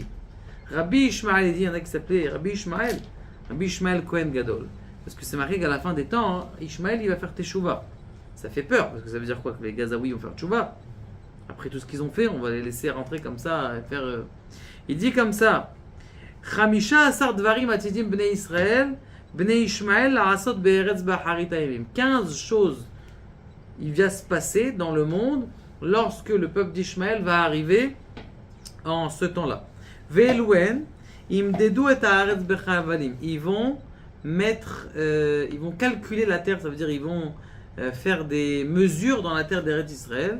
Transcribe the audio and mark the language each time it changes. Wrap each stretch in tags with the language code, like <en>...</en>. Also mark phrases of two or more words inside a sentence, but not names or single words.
<fr>Rabbi Ishmaël il dit, il y en a qui s'appelait Rabbi Ishmaël Kohen Gadol. Parce que c'est marqué qu'à la fin des temps, hein, Ishmaël il va faire Teshuvah. Ça fait peur, parce que ça veut dire quoi? Que les Gazaouis vont faire Teshuvah. Après tout ce qu'ils ont fait, on va les laisser rentrer comme ça et faire... Il dit comme ça,</fr> <he>חמשה עשר דברים עתידים בני ישראל בני ישמעאל לעשות בארץ באחרית הימים.</he> <fr>15 choses, il va se passer dans le monde lorsque le peuple d'Ishmaël va arriver en ce temps-là.</fr> <he>ואלו הן ימדדו את הארץ בחבלים.</he> <fr>Ils vont calculer la terre, ça veut dire ils vont faire des mesures dans la terre d'Eretz Israël.</fr>